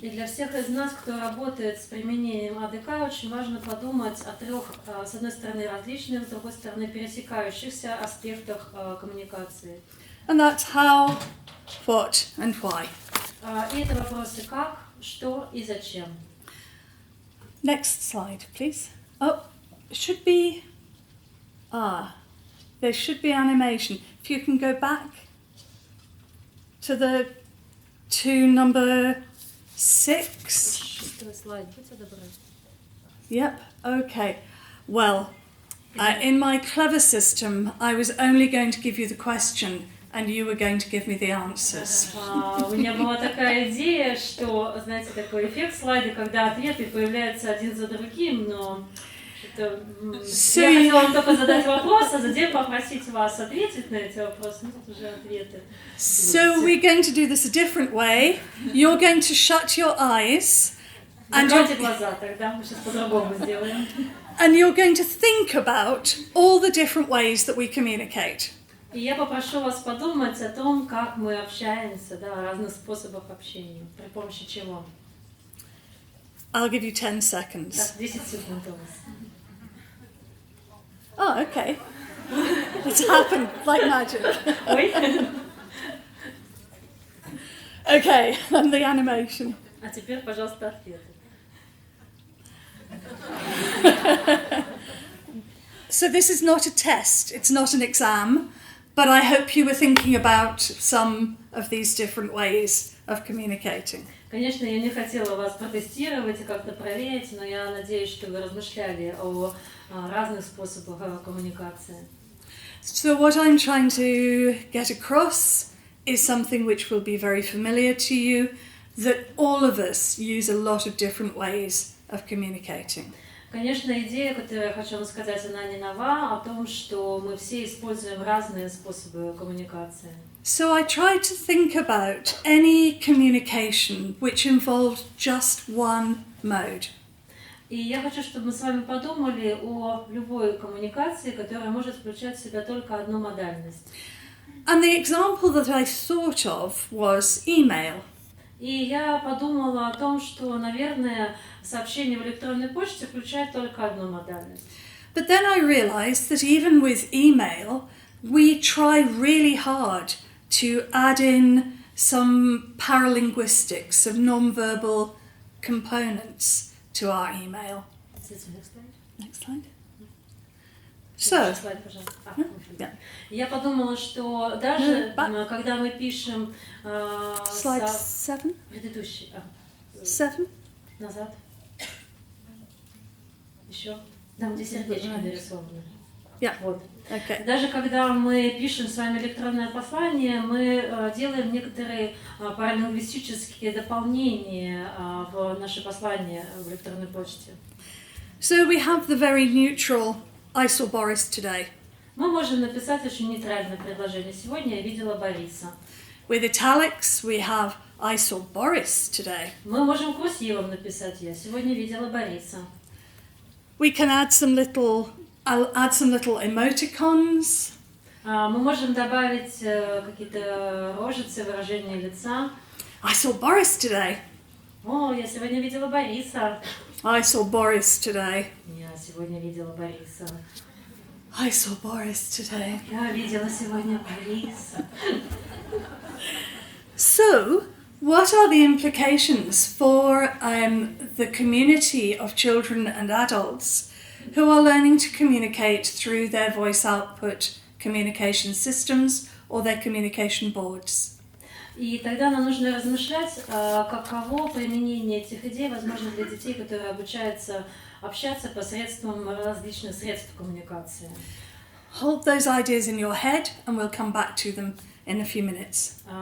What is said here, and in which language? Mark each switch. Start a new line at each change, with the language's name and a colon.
Russian: И для всех из нас, кто работает с применением АДК, очень важно подумать о 3, с одной стороны, различных, с другой стороны, пересекающихся аспектах коммуникации.
English: And that's how, what and why.
Russian: И это вопросы как, что и зачем.
English: Next slide, please. Oh, should be... there should be animation. If you can go back to number 6.
Russian: Слайд, будьте добры.
English: Yep, okay. Well, In my clever system, I was only going to give you the question, and you were going to give me the answers.
Russian: У меня была такая идея, что, знаете, такой эффект слайда, когда ответы появляются один за другим, но я хотела вам только задать вопрос, а затем попросить вас ответить на эти вопросы, ну тут уже ответы.
English: So we're going to do this a different way. You're going to shut your eyes.
Russian: Закройте глаза, тогда мы сейчас по-другому сделаем.
English: And you're going to think about all the different ways that we communicate.
Russian: И я попрошу вас подумать о том, как мы общаемся, да, о разных способах общения, при помощи чего.
English: I'll give you 10 seconds.
Russian: Так, 10 секунд у вас.
English: Oh, okay. It's happened like magic.
Russian: Ой.
English: Okay, and the animation.
Russian: А теперь, пожалуйста, ответы.
English: So this is not a test, it's not an exam, but I hope you were thinking about some of these different ways of communicating.
Russian: Конечно, я не хотела вас протестировать и как-то проверить, но я надеюсь, что вы размышляли о разных способах коммуникации.
English: So what I'm trying to get across is something which will be very familiar to you, that all of us use a lot of different ways of communicating.
Russian: Конечно, идея, которую я хочу вам сказать, она не нова, о том, что мы все используем разные способы коммуникации.
English: So I tried to think about any communication which involved just one mode.
Russian: И я хочу, чтобы мы с вами подумали о любой коммуникации, которая может включать в себя только одну модальность.
English: And the example that I thought of was email.
Russian: И я подумала о том, что, наверное, сообщение в электронной почте включает только одну модальность.
English: But then I realized that even with email, we try really hard to add in some paralinguistics of non-verbal components to our email. Next slide. So, yeah.
Russian: Я подумала, что даже когда мы пишем
English: Slide 7.
Russian: предыдущий,
English: 7.
Russian: назад, еще, там где сердечко нарисовано.
English: Yeah.
Russian: Вот.
English: Okay.
Russian: Даже когда мы пишем с вами электронное послание, мы делаем некоторые паралингвистические дополнения в наше послание в электронной почте.
English: So we have the very neutral I saw Boris today.
Russian: Мы можем написать очень нейтральное предложение. Сегодня я видела Бориса.
English: With italics, we have I saw Boris today.
Russian: Мы можем курсивом написать я сегодня видела Бориса.
English: We can add some little, I'll add some little emoticons.
Russian: Мы можем добавить какие-то рожицы, выражения лица.
English: I saw Boris today.
Russian: О, я сегодня видела Бориса.
English: I saw Boris today.
Russian: Я сегодня видела Бориса.
English: I saw Boris today.
Russian: Я видела сегодня Бориса.
English: So, what are the implications for the community of children and adults who are learning to communicate through their voice output communication systems or their communication boards?
Russian: И тогда нам нужно размышлять, каково применение этих идей возможно для детей, которые обучаются общаться посредством различных средств коммуникации.
English: Hold those ideas in your head and we'll come back to them in a few minutes.